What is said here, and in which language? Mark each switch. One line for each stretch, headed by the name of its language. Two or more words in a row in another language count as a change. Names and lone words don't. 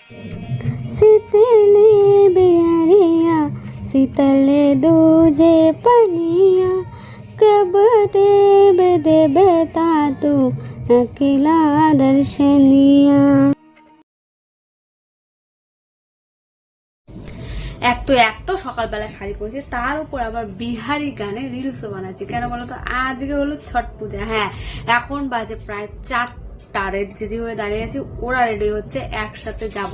Bhojpuri: शीतले बिहारिया शीतले दूजे पनिया कब देवता तू अकेला दर्शनिया।
Bangla: এক তো সকালবেলা শাড়ি পরেছি, তার উপর আবার বিহারি গানে রিলসও বানাচ্ছি। কেন বলতো, আজকে হলো ছট পূজা। হ্যাঁ, এখন বাজে প্রায় 4টা, রেডি হয়ে দাঁড়িয়ে আছি, ওরা রেডি হচ্ছে, একসাথে যাবো।